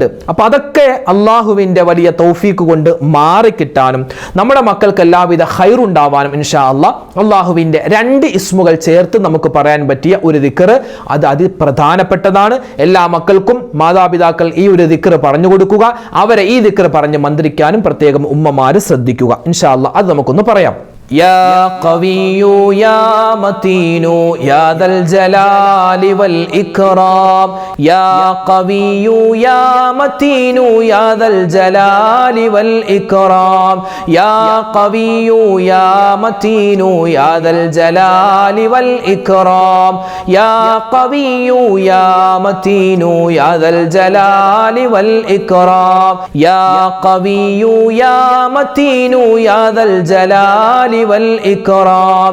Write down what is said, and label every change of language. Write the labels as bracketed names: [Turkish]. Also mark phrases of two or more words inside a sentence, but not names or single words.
[Malayalam] അപ്പൊ അതൊക്കെ അള്ളാഹുവിന്റെ വലിയ തൗഫീഖ് കൊണ്ട് മാറിക്കിട്ടാനും നമ്മുടെ മക്കൾക്ക് എല്ലാവിധ ഖൈറുണ്ടാവാനും [Arabic] إن شاء الله [Malayalam] അള്ളാഹുവിന്റെ 2 ഇസ്മുകൾ ചേർത്ത് നമുക്ക് പറയാൻ പറ്റിയ ഒരു ദിക്ർ, അത് അതിപ്രധാനപ്പെട്ടതാണ്. എല്ലാ മക്കൾക്കും മാതാപിതാക്കൾ ഈ ഒരു ദിക്ർ പറഞ്ഞു കൊടുക്കുക. അവരെ ഈ ദിക്ർ പറഞ്ഞ് മന്ത്രിക്കാനും പ്രത്യേകം ഉമ്മമാര് ശ്രദ്ധിക്കുക. [Arabic] إن شاء الله [Malayalam] അത് നമുക്കൊന്ന് പറയാം. [Arabic] يا قوي يا متين يا ذا الجلال والإكرام يا قوي يا متين يا ذا الجلال والإكرام يا قوي يا متين يا ذا الجلال والإكرام يا قوي يا متين يا ذا الجلال والإكرام يا قوي يا متين يا ذا الجلال والإكرام